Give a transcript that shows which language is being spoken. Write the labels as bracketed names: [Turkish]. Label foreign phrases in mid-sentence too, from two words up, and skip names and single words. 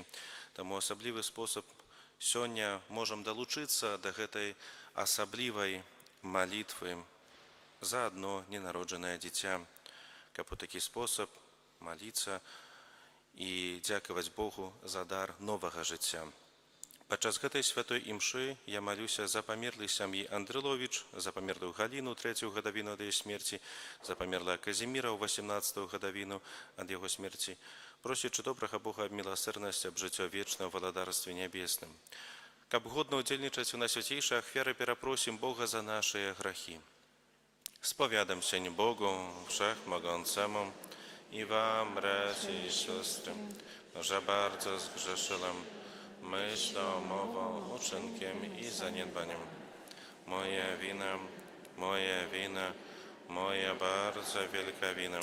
[Ukrainian] Тому особливий спосіб сьогодні можемо долучитися до цієї особливої молитви за одно ненароджене дитя. Як у такий спосіб молитися і дякувати Богу за дар нового життя. [Belarusian] Падчас гэтай святой імшы я малюся за памерлых сям'і Андрыловіч, за памерлую Галіну 3-ю гадавіну ад яе смерці, за памерлага Казіміра ў 18-ю гадавіну ад яго смерці, просячы добрага Бога аб міласэрнасці, аб жыццё вечна ў валадарстве нябесным. Каб годна ўдзельнічаць у найсвяцейшай ахвяры, перапросім Бога за нашыя грахі. [Polish] Spowiadam się Bogu Wszechmogącemu i wam, bracia i siostry, że bardzo zgrzeszyłem myślą, mową, uczynkiem i zaniedbaniem. Moja wina, moja bardzo wielka wina.